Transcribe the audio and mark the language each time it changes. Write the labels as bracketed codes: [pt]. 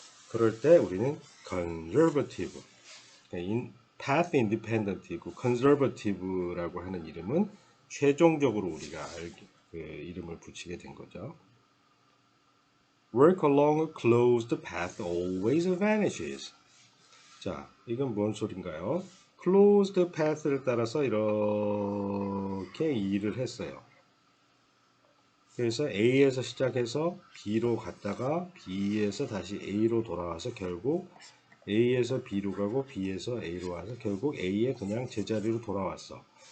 [ko] 그럴 때 우리는 conservative, path independent이고 conservative라고 하는 이름은 최종적으로 우리가 이름을 붙이게 된 거죠. [en] Work along a closed path always vanishes. [ko] 자, 이건 뭔 소린가요? closed path를 따라서 이렇게 일을 했어요. 그래서 A에서 시작해서 B로 갔다가 B에서 다시 A로 돌아와서 결국 A에서 B로 가고 B에서 A로 와서 결국 A의 그냥 제자리로 돌아왔어.